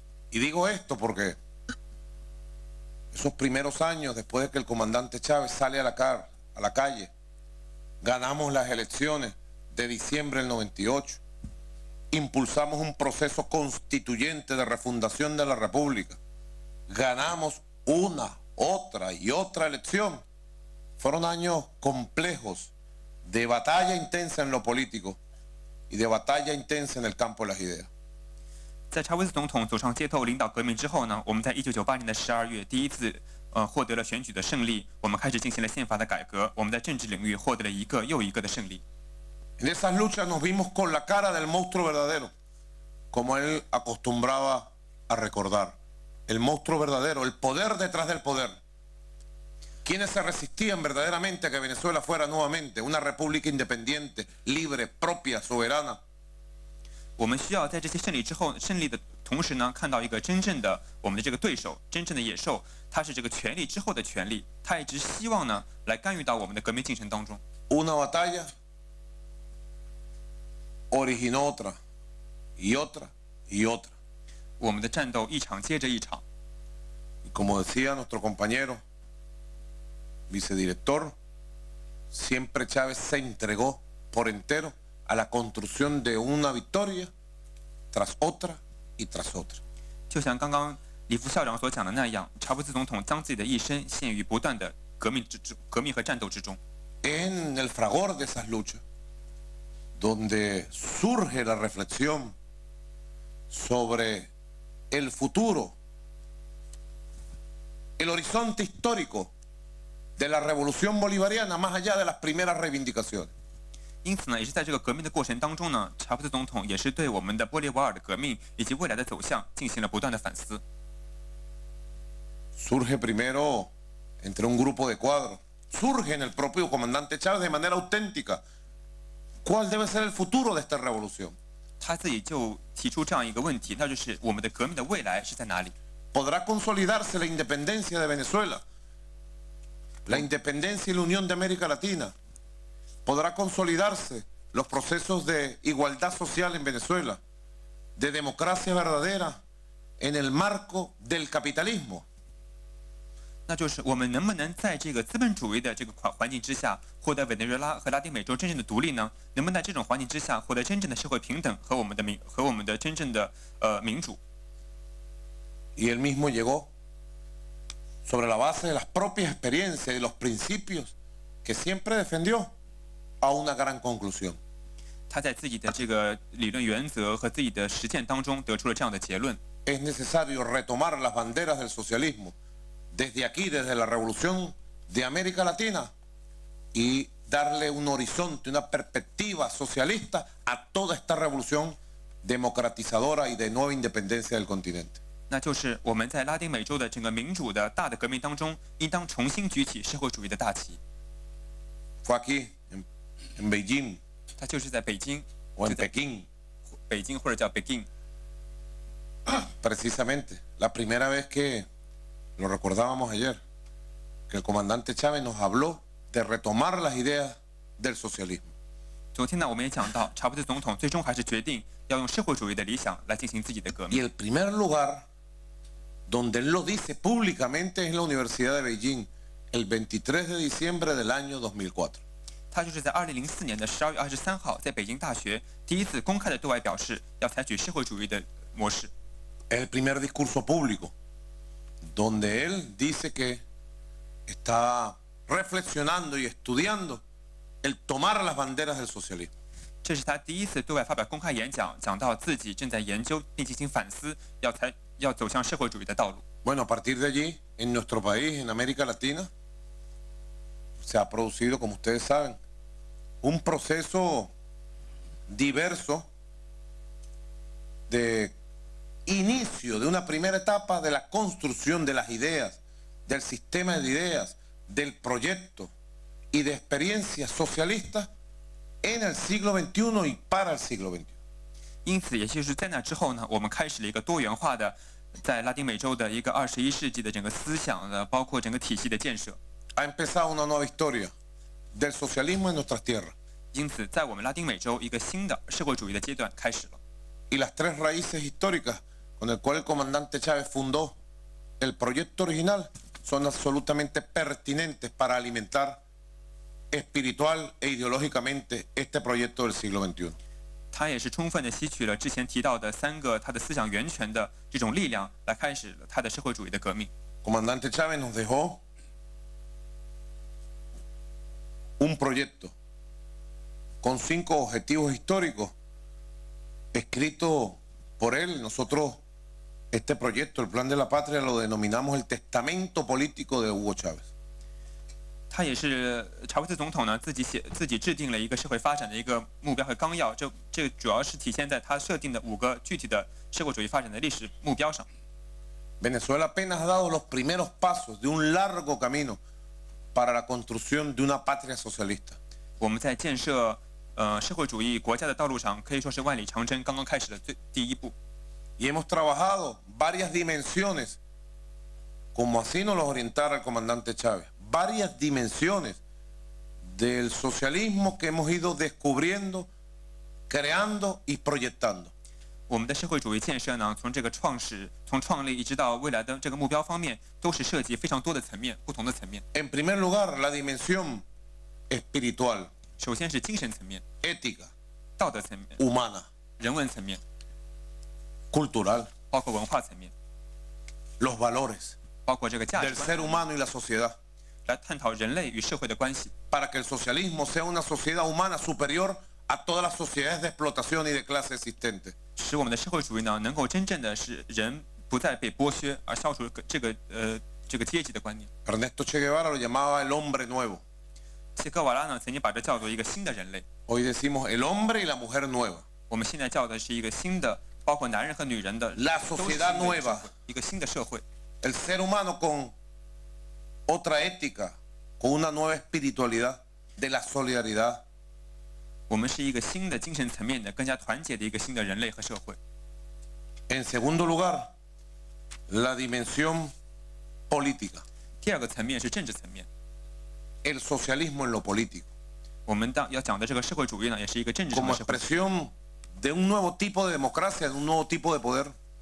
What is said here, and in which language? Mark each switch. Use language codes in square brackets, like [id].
[es] Y digo esto porque esos primeros años, después de que el comandante Chávez sale a la calle, ganamos las elecciones de diciembre del 98, impulsamos un proceso constituyente de refundación de la República, ganamos una, otra y otra elección. Fueron años complejos de batalla intensa en lo político y de batalla intensa en el campo de las ideas. [zh] 在查韦斯总统走上街头领导革命之后呢，我们在1998年的12月第一次获得了选举的胜利，我们开始进行了宪法的改革，我们在政治领域获得了一个又一个的胜利。 [es] En esas luchas nos vimos con la cara del monstruo verdadero, como él acostumbraba a recordar. El monstruo verdadero, el poder detrás del poder. Quienes se resistían verdaderamente a que Venezuela fuera nuevamente una república independiente, libre, propia, soberana. [zh] 我们需要在这些胜利的同时呢，看到一个真正的我们的这个对手，真正的野兽，他是这个权力之后的权力，他一直希望呢来干预到我们的革命进程当中。 [es] Una batalla originó otra y otra y otra. [zh] 我们的战斗一场接着一场。 [es] Y como decía nuestro compañero vicedirector, siempre Chávez se entregó por entero a la construcción de una victoria tras otra y tras otra. [zh] 就像刚刚李副校长所讲的那样，查韦斯总统将自己的一生献于不断的革命和战斗之中。 [es] En el fragor de esas luchas, donde surge la reflexión sobre el futuro, el horizonte histórico de la revolución bolivariana más allá de las primeras reivindicaciones. [zh] 因此呢，也是在这个革命的过程当中呢，查韦斯总统也是对我们的玻利瓦尔的革命以及未来的走向进行了不断的反思。 [es] Surge primero entre un grupo de cuadros, surge en el propio comandante Chávez de manera auténtica. ¿Cuál debe ser el futuro de esta revolución? [zh] 他自己就提出这样一个问题，那就是我们的革命的未来是在哪里？ [es] ¿Podrá consolidarse la independencia de Venezuela? La independencia y la unión de América Latina. ¿Podrá consolidarse los procesos de igualdad social en Venezuela, de democracia verdadera en el marco del capitalismo? [zh] 那就是我们能不能在这个资本主义的这个环境之下，获得委内瑞拉和拉丁美洲真正的独立呢？能不能在这种环境之下获得真正的社会平等和我们的真正的民主？ [es] Y él mismo llegó sobre la base de las propias experiencias y los principios que siempre defendió a una gran conclusión. [zh] 他在自己的这个理论原则和自己的实践当中得出了这样的结论。 [es] Es necesario retomar las banderas del socialismo desde aquí, desde la revolución de América Latina, y darle un horizonte, una perspectiva socialista a toda esta revolución democratizadora y de nueva independencia del continente. [zh] 那就是我们在拉丁美洲的整个民主的大的革命当中，应当重新举起社会主义的大旗。 [es] Fue aquí, en Beijing, [zh] 它就是在北京 [es] o en Pekín. [zh] 北京或者叫北京。 [es] Precisamente, la primera vez que lo recordábamos ayer, que el comandante Chávez nos habló de retomar las ideas del socialismo. [zh] 昨天呢，我们也讲到，查韦斯总统最终还是决定要用社会主义的理想来进行自己的革 [es] Y [zh] 命。 [es] el primer lugar donde él lo dice públicamente es en la Universidad de Beijing, el 23 de diciembre del año 2004. [zh] 他就是在2004年的12月23号，在北京大学第一次公开的对外表示，要采取社会主义的模式。 [es] Es el primer discurso público donde él dice que está reflexionando y estudiando el tomar las banderas del socialismo. [zh] 这是他第一次对外发表公开演讲，讲到自己正在研究并进行反思，要走向社会主义的道路。 [es] Bueno, a partir de allí, en nuestro país, en América Latina, se ha producido, como ustedes saben, un proceso diverso de inicio de una primera etapa de la construcción de las ideas, del sistema de ideas, del proyecto y de experiencias socialistas en el siglo XXI y para el siglo XXI. [zh] 因此，也就是在那之后呢，我们开始了一个多元化的，在拉丁美洲的一个21世纪的整个思想的，包括整个体系的建设。 [es] Ha empezado una nueva historia del socialismo en nuestras tierras. [zh] 因此，在我们拉丁美洲，一个新的社会主义的阶段开始了。 [es] Y las tres raíces históricas con el cual el comandante Chávez fundó el proyecto original son absolutamente pertinentes para alimentar espiritual e ideológicamente este proyecto del siglo XXI. [zh] 他也是充分的吸取了之前提到的3个他的思想源泉的这种力量，来开始了他的社会主义的革命。 [es] Comandante Chávez nos dejó un proyecto con 5 objetivos históricos escrito por él. Nosotros este proyecto, el Plan de la Patria, lo denominamos el testamento político de Hugo Chávez. [zh] 他也是查韦斯总统呢自己制定了一个社会发展的一个目标和纲要，这主要是体现在他设定的5个具体的社会主义发展的历史目标上。 [es] Venezuela apenas ha dado los primeros pasos de un largo camino para la construcción de una patria socialista. [zh] 我们在建设社会主义国家的道路上，可以说是万里长征刚刚开始的第一步。 [es] Y hemos trabajado varias dimensiones, como así nos lo orientara el comandante Chávez, varias dimensiones del socialismo que hemos ido descubriendo, creando y proyectando. [zh] 我们的社会主义建设呢，从创立一直到未来的这个目标方面，都是涉及非常多的层面，不同的层面。 [es] En primer lugar, la dimensión espiritual, [zh] 首先是精神层面、 [es] ética, [zh] 道德层面、 [es] humana, [zh] 人文层面、 [es] cultural, [zh] 包括文化层面、 [es] los valores [zh] 包括这个价值 [es] del [zh] 观 [es] ser humano y la sociedad, [zh] 来探讨人类与社会的关系， [es] para que el socialismo sea una sociedad humana superior a todas las sociedades de explotación y de clase existentes. [zh] 使我们的社会主义呢，能够真正的是人不再被剥削，而消除这个阶级的观念。 [es] Ernesto Che Guevara lo llamaba el hombre nuevo. [zh] 切格瓦拉呢，曾经把这叫做一个新的人类。 [es] Hoy decimos el hombre y la mujer nueva. [zh] 我们现在叫的是一个新的，包括男人和女人的 [es] La sociedad nueva. [zh] 一个新的社会。 [es] El ser humano con otra ética, con una nueva espiritualidad de la solidaridad. [zh] 我们是一个新的精神层面的、更加团结的一个新的人类和社会。 [es] En segundo lugar, la dimensión política. [zh] 第二个层面是政治层面， [es] El socialismo en lo político. [zh] 我们要讲的这个社会主义呢，也是一个政治上 [es] Como [zh] 的社会。 [es] expresión de un nuevo tipo de democracia, de un nuevo tipo de poder.